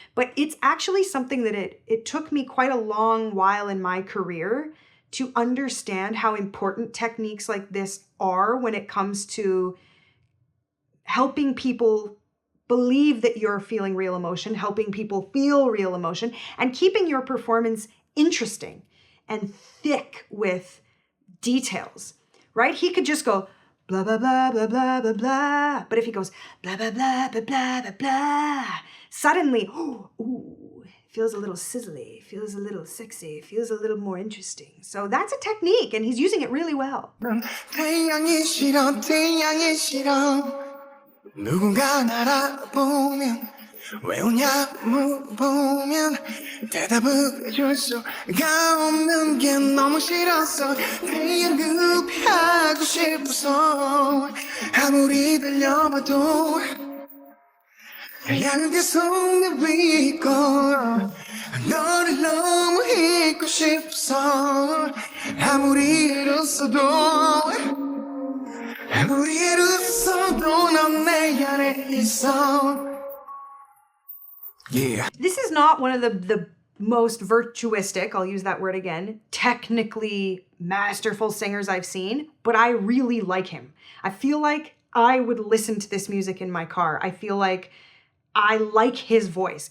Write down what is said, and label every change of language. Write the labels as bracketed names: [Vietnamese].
[English] But it's actually something that it took me quite a long while in my career to understand how important techniques like this are when it comes to helping people believe that you're feeling real emotion, helping people feel real emotion, and keeping your performance interesting and thick with details, right? He could just go blah, blah, blah, blah, blah, blah, blah. But if he goes blah, blah, blah, blah, blah, blah, blah, suddenly, ooh, feels a little sizzly, feels a little sexy, feels a little more interesting. So that's a technique, and he's using it really well. [Korean] 태양이 싫어 태양이 싫어 누군가 알아보면 왜 우냐 물어보면 대답을 해줄 수가 없는 게 너무 싫었어 태양을 피하고 싶어서 아무리 달려봐도 태양은 계속 내 위고 너를 너무 잊고 싶어서 아무리 애썼어도 아무리 애썼어도 넌 내 안에 있어. [English] Yeah. This is not one of the most virtuistic, I'll use that word again, technically masterful singers I've seen, but I really like him. I feel like I would listen to this music in my car. I feel like I like his voice.